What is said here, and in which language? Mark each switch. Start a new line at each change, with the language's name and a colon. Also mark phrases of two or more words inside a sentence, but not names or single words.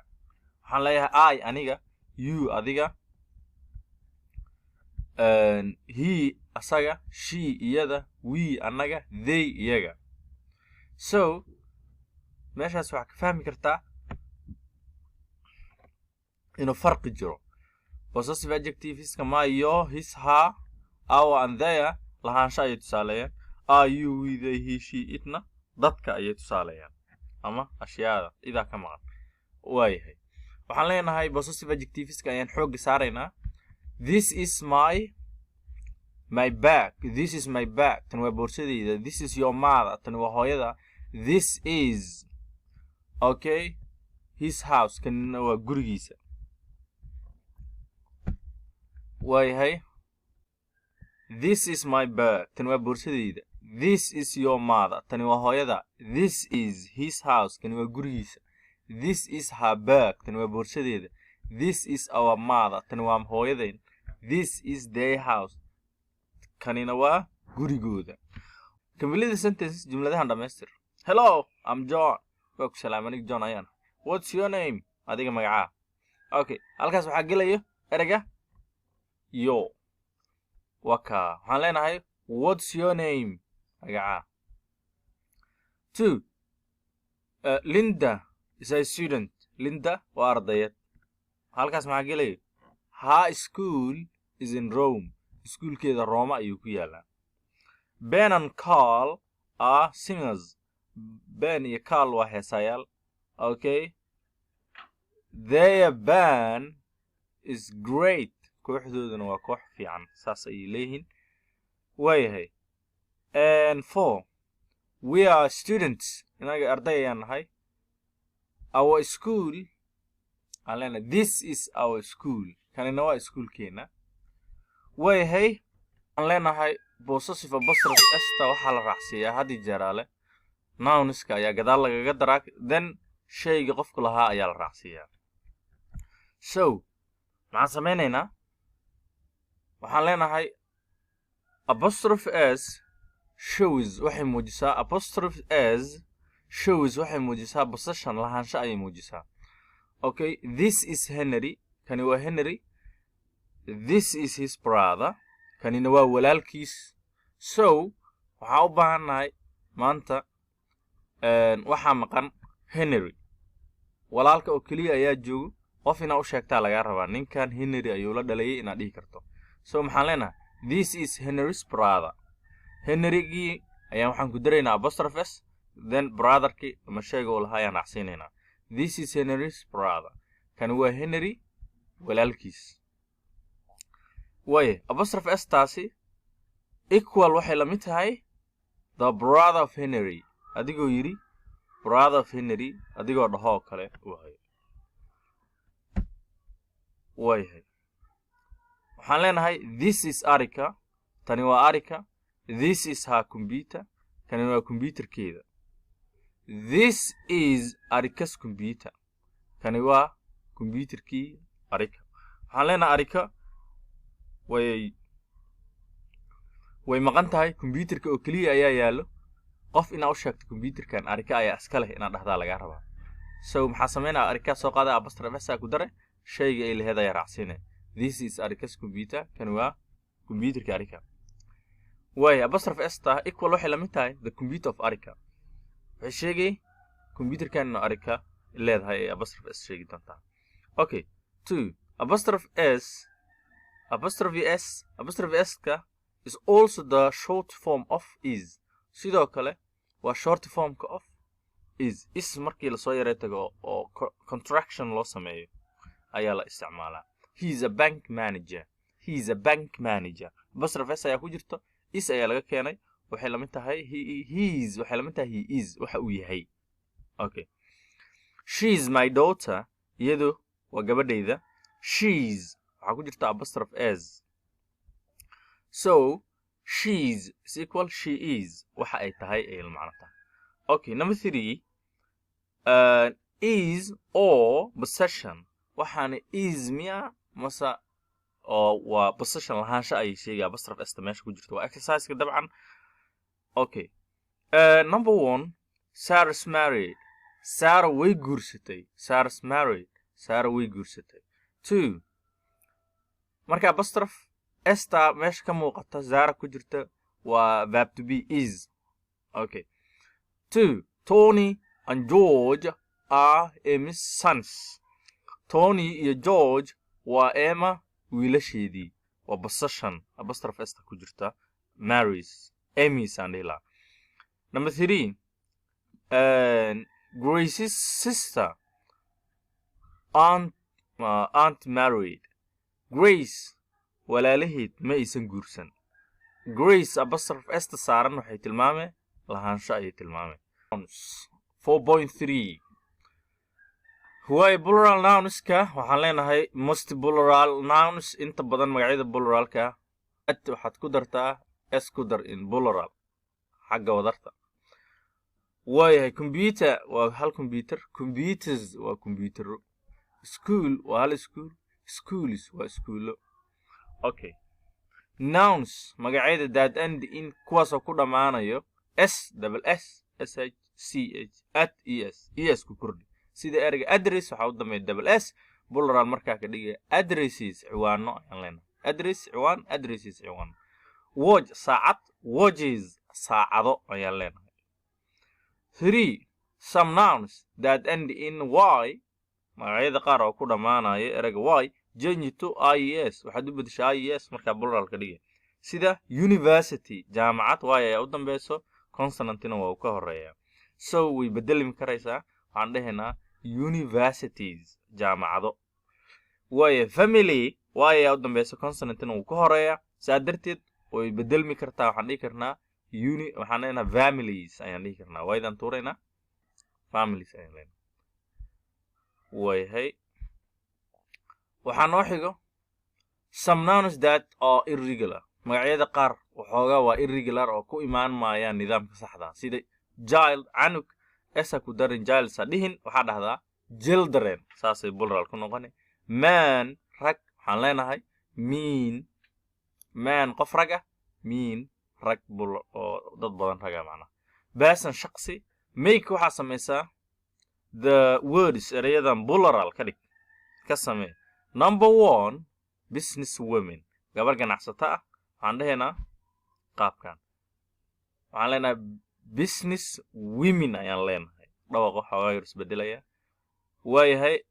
Somali: waxaan leeyahay I aniga, you adiga, he asaga, she iyada, we anaga, they iyaga. so meeshaas waxaa ka fahmi kartaa inuu farqi jiro.
English: possessive adjectiveska my, your, his, her, our, and their
Somali: lahaansho ayay tusaaleeyaan.
English: are, you, we, they, he, she,
Somali: itna dadka ayay tusaaleeyaan ama ashyaada idaa ka maqan. waayahay waxaan leenahay
English: possessive adjectiveska
Somali: ayaan xoogga saaraynaa.
English: this is my bag, this is my bag,
Somali: tan waa boorsadeyda.
English: this is your mother,
Somali: tan waa hooyada.
English: this is okay his house,
Somali: kanina waa gurigiisa.
English: waayahay this is my bag,
Somali: tan waa boorsadeyda.
English: this is your mother,
Somali: tani waa hooyada.
English: this is his house,
Somali: kani waa gurigiisa.
English: this is her bag,
Somali: tani waa boorsadeeda.
English: this is our mother,
Somali: tani waa hooyadeen.
English: this is their house,
Somali: kanina waa gurigooda.
English: complete the sentence,
Somali: jumladahan dhamaystir.
English: hello, I'm John.
Somali: waa ku salaamanig John ayaan.
English: what's your name?
Somali: adiga magacaa. okay halkaas waxaa gelaya ereyga yo. waka waxaan leenahay
English: what's your name?
Somali: magacaa.
English: 2 Linda is a student.
Somali: Linda waa ardayad. halkaas maxaa gelaya
English: her school is in Rome.
Somali: iskuulkeeda Roma ayuu ku yaalaa.
English: Ben and Carl are singers.
Somali: Ben iyo Carl waa heesayaal.
English: okay their band is great.
Somali: kooxdoodana waa koox fiican, saas ayay leeyihiin.
English: waayahay and 4 we are students.
Somali: inaga arday ayaan nahay.
English: our school
Somali: aan leenahay
English: this is our school,
Somali: kanina waa iskuulkeena. waayahay aan leenahay
English: possessive apostrophe
Somali: esta waxaa la raacsiiyaa haddii jeeraale nounska ayaa gadaal lagaga daraa, then shayga qofku lahaa ayaa la raacsiiyaa. so maxaan samaynaynaa? waxaan leenahay
English: apostrophe s shows
Somali: waxay muujisaa.
English: apostrophe s shows
Somali: waxay muujisaa possession, lahaansho ayay muujisaa.
English: okay this is Henry,
Somali: kani waa Henry.
English: this is his brother,
Somali: kanina waa walaalkiis. so waxaa u baahannahay maanta waxaa maqan Henry. walaalka oo keliya ayaa joogo. qof inaa u sheegtaa lagaa rabaa ninkan Henry ayuu la dhalayay inaad dhihi karto. so maxaan leenahay
English: this is Henry's brother.
Somali: Henrygii ayaan waxaan ku daraynaa
English: apostrophe s,
Somali: then brotherkii ama shayga uu lahaa ayaan raacsiinaynaa.
English: this is Henry's brother,
Somali: kani waa Henry walaalkiis. waaye
English: apostrophe s
Somali: taasi equal waxay la mid tahay
English: the brother of Henry.
Somali: adigoo yidhi
English: brother of Henry,
Somali: adigoo dhahoo kale waaye. waayahay waxaan leenahay
English: this is Arika,
Somali: tani waa Arika.
English: this is her computer,
Somali: kani waa computerkeeda.
English: this is Arika's computer,
Somali: kani waa computerkii Arika. waxaan leenahay Arika way maqan tahay. computerka oo keliya ayaa yaallo. qof inaa u sheegto computerkan Arika ayaa iska leh inaad dhahdaa lagaa rabaa. so maxaa samaynaa? Arika soo qaada
English: apostrophe s
Somali: ku dare shayga ay laheed ayaa raacsiinay.
English: this is Arika's computer
Somali: kan waa computerka Arika way
English: apostrophe s
Somali: ta equal waxay la mid tahay
English: the computer of Arika
Somali: waxay sheegay computerkan Arika leedahay
English: apostrophe s
Somali: sheegi doontaa
English: okay 2 apostrophe s ka is also the short form of is
Somali: sidoo kale waa
English: short form ka of
Somali: is markii la soo yaray tago oo contraction loo sameeyo ayaa la isticmaalaa
English: he is a bank manager apostrophe s
Somali: ayaa ku jirto is ayaa laga keenay waxay la mid tahay
English: he is
Somali: waxa uu yahay okay
English: she is my daughter
Somali: iyadu waa gabadhayda she's waxa ku jirta
English: apostrophe s so she's is equal she is
Somali: waxa ay tahay ay macno tahay
English: okay number 3 is or possession
Somali: waxaana is miya masa oo waa possession lahaansha ay sheegay
English: apostrophe s
Somali: meesha ku jirto waa exercise ka dabcan
English: okay number 1 Sarah's married
Somali: Sarah way guursatay
English: Sarah's married
Somali: Sarah way guursatay 2 marka apostrophe s ta meesha ka muuqata Sarah ku jirta waa
English: verb to be is okay 2 Tony and George are Emma's sons
Somali: Tony iyo George waa Emma wiilasheedii waa possession
English: apostrophe s
Somali: ta ku jirta
English: marries Amy
Somali: Sandela number 3
English: Grace's sister aren't married
Somali: Grace walaalaheed ma aysan guursan Grace
English: apostrophe s
Somali: ta saaran waxay tilmaamay lahaansho ay tilmaamay 4.3 huwa
English: plural nouns
Somali: ka waxaan leenahay
English: most plural nouns
Somali: inta badan magacyada pluralka waxaad ku dartaa s ku dar in plural xagga wadarta waayahay computer waa hal computer computers waa computer school waa hal school schools waa schoolo
English: okay nouns
Somali: magacyada
English: that end in
Somali: kuwaas oo ku dhamaanayo s
English: double s
Somali: sh ch at es ku kordhi sida ereyga address waxa u dambeeya double s plural markaa ka dhigay addresses ciwaano ayaan leenahay address ciwaan addresses ciwaan watch saacad watches saacado ayaan leenahay 3
English: some nouns that end in
Somali: y magacyada qaar oo ku dhamaanayo ereyga y
English: change to ies
Somali: waxaad u bedeshaa ies markaa plural ka dhigay sida university jaamacad y ayaa u dambayso consonantina waa ka horeeya so way bedelmi karaysaa waxaan dhahaynaa universities jaamacado way family y ayaa u dambayso consonantina wuu ka horeeya saa darteed way bedelmi kartaa waxaan dhihi karnaa waxaan dhahaynaa families ayaan dhihi karnaa waydan tuuraynaa families ayaan leenahay way waxaa noo xigo
English: some nouns that are irregular
Somali: magacyada qaar waxoogaa waa irregular oo ku imaan maayaan nidaamka saxda sida child canug esa ku darin child sa dhihin waxaa dhahdaa children saasay plural ku noqonay man rag waxaan leenahay mean man qof rag ah mean rag oo dad badan raga macnaha person shakhsi make waxaa samaysaa
English: the words
Somali: erayadan plural ka dhig ka samee
English: number 1 business women
Somali: gabar ganacsata ah waxaan dhahaynaa qaabkan waxaan leenahay
English: business women
Somali: ayaan leenahay dhawaqa waxaa yar isbedelaya waayahay